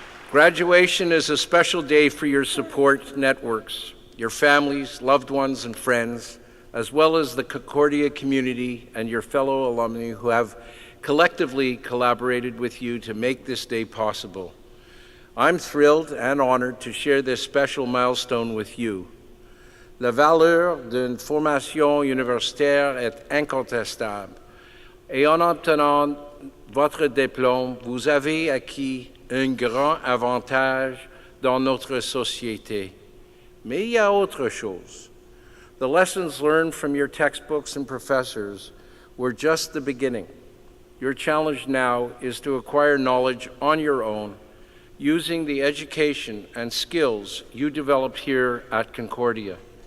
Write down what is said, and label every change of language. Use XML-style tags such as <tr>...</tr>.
<en>Graduation is a special day for your support networks, your families, loved ones, and friends, as well as the Concordia community and your fellow alumni who have collectively collaborated with you to make this day possible. I'm thrilled and honored to share this special milestone with you.</en> <fr>La valeur d'une formation universitaire est incontestable, et en obtenant votre diplôme, vous avez acquis un grand avantage dans notre société. Mais il y a autre chose.</fr> <en>The lessons learned from your textbooks and professors were just the beginning. Your challenge now is to acquire knowledge on your own, using the education and skills you developed here at Concordia.</en>